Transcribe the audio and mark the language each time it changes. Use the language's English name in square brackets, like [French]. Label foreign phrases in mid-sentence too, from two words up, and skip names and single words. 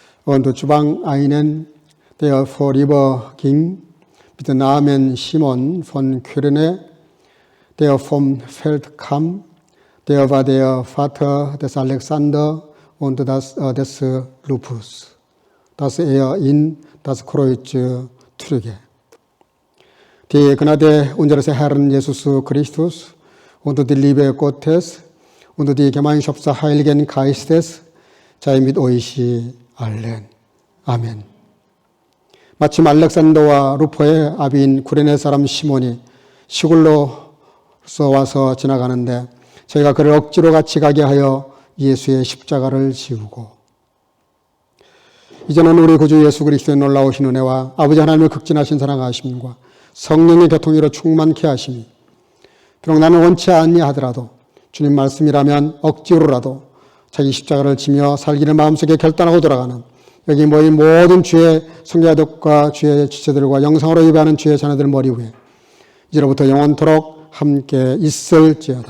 [German] Und Zhuang einen, der vorüberging, mit Namen Simon von Kyrene, der vom Feld kam, der war der Vater des Alexander und des Lupus, dass er in das Kreuz trüge. Die Gnade unseres Herrn Jesus Christus und die Liebe Gottes und die Gemeinschaft des Heiligen Geistes sei mit euch allen. [Korean] 아멘. 마침 알렉산더와 루포의 아비인 구레네 사람 시몬이 시골로서 와서 지나가는데 저희가 그를 억지로 같이 가게 하여 예수의 십자가를 지우고, 이제는 우리 구주 예수 그리스도의 놀라우신 은혜와 아버지 하나님의 극진하신 사랑하심과 성령의 교통으로 충만케 하심이, 비록 나는 원치 아니하더라도 주님 말씀이라면 억지로라도 자기 십자가를 지며 살기를 마음속에 결단하고 돌아가는 여기 모인 모든 주의 성도들과 주의 지체들과 영상으로 예배하는 주의 자녀들 머리 위에 이제로부터 영원토록 함께 있을지어다.